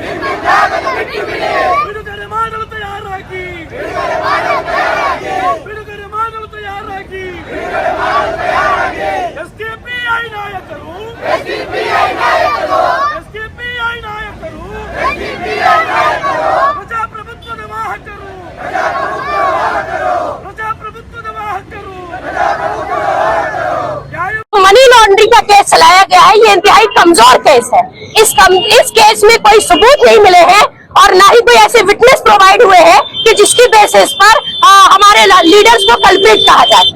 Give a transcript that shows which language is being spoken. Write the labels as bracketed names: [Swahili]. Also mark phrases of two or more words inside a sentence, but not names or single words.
[Kannada] ಬಿಡುಗಡೆ ಮಾಡಲು ತಯಾರಾಗಿ, ಬಿಡುಗಡೆ ಮಾಡಲು ತಯಾರಾಗಿ. ಎಸ್ಡಿಪಿಐ ನಾಯಕರು, ಪ್ರಜಾಪ್ರಭುತ್ವದ ವಾಹಕರು, [English] money laundering [Hindi] का केस चलाया गया है। ये इंतहाई कमजोर केस है। इस केस में कोई सबूत नहीं मिले हैं और ना ही कोई ऐसे [English] witness provide [Hindi] हुए हैं कि जिसकी बेसिस पर हमारे लीडर्स को कल्प्रिट कहा जाए।